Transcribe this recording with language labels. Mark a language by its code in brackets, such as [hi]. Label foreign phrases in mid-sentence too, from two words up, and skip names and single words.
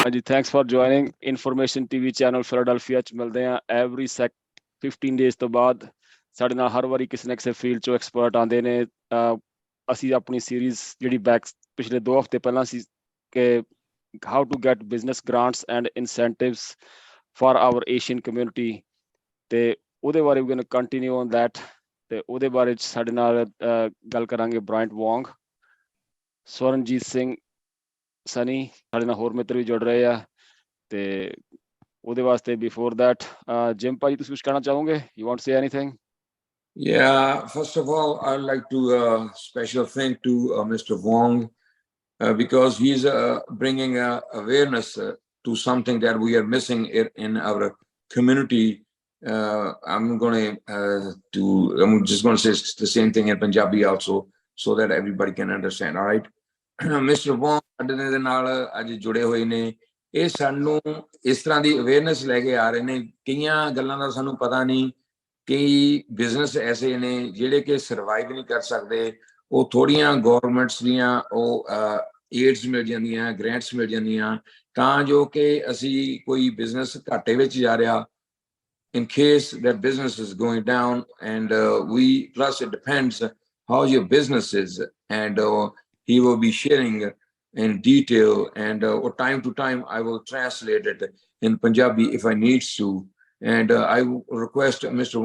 [en] thanks for joining information TV channel Philadelphia [pa] ਚ ਮਿਲਦੇ ਆ [en] every 15 days [pa] ਤੋਂ ਬਾਅਦ ਸਾਡੇ ਨਾਲ ਹਰ ਵਾਰੀ ਕਿਸੇ ਨਾ ਕਿਸੇ ਫੀਲਡ ਚੋਂ ਐਕਸਪਰਟ ਆਉਂਦੇ ਨੇ ਅਸੀਂ ਆਪਣੀ ਸੀਰੀਜ਼ ਜਿਹੜੀ ਪਿਛਲੇ 2 ਹਫ਼ਤੇ ਪਹਿਲਾਂ ਸੀ ਕਿ [en] how to get business grants and incentives for our Asian community [pa] ਤੇ ਉਹਦੇ ਬਾਰੇ [en] we're going to continue on that [pa] ਤੇ ਉਹਦੇ ਬਾਰੇ ਚ ਸਾਡੇ ਨਾਲ ਗੱਲ ਕਰਾਂਗੇ ਬ੍ਰਾਇੰਟ ਵੋਂਗ ਸਵਰਨਜੀਤ ਸਿੰਘ ਸਨੀ ਸਾਡੇ ਨਾਲ ਹੋਰ ਮਿੱਤਰ ਵੀ ਜੁੜ ਰਹੇ ਆ ਤੇ ਉਹਦੇ ਵਾਸਤੇ [en] before that [pa] ਜਿਮ ਭਾਜੀ ਤੁਸੀਂ ਕੁਝ ਕਹਿਣਾ ਚਾਹੋਗੇ [en] you want to say anything? Yeah, first of all, I'd like to special thank to Mr. Wong because he's bringing awareness to something that we are missing in our community. I'm just going to say the same thing in Punjabi also so that everybody can understand. All right. Mr. [pa] Wong ਸਾਡੇ ਦੇ ਨਾਲ ਅੱਜ ਜੁੜੇ ਹੋਏ ਨੇ ਇਹ ਸਾਨੂੰ ਇਸ ਤਰ੍ਹਾਂ ਦੀ ਅਵੇਅਰਨੈਸ ਲੈ ਕੇ ਆ ਰਹੇ ਨੇ ਕਈਆਂ ਗੱਲਾਂ ਦਾ ਸਾਨੂੰ ਪਤਾ ਨਹੀਂ ਕਈ ਬਿਜ਼ਨਸ ਐਸੇ ਨੇ ਜਿਹੜੇ ਕਿ ਸਰਵਾਈਵ ਨਹੀਂ ਕਰ ਸਕਦੇ ਉਹ ਥੋੜੀਆਂ ਗਵਰਨਮੈਂਟਸ ਦੀਆਂ ਉਹ ਏਡਸ ਮਿਲ ਜਾਂਦੀਆਂ ਗ੍ਰਾਂਟਸ ਮਿਲ ਜਾਂਦੀਆਂ ਤਾਂ ਜੋ ਕਿ ਅਸੀਂ ਕੋਈ ਬਿਜ਼ਨਸ ਘਾਟੇ ਵਿੱਚ ਜਾ ਰਿਹਾ [en] in case that business is going down and plus it depends how your business is and he will be sharing in detail and time to time I will translate it in Punjabi if I need to and I request Mr.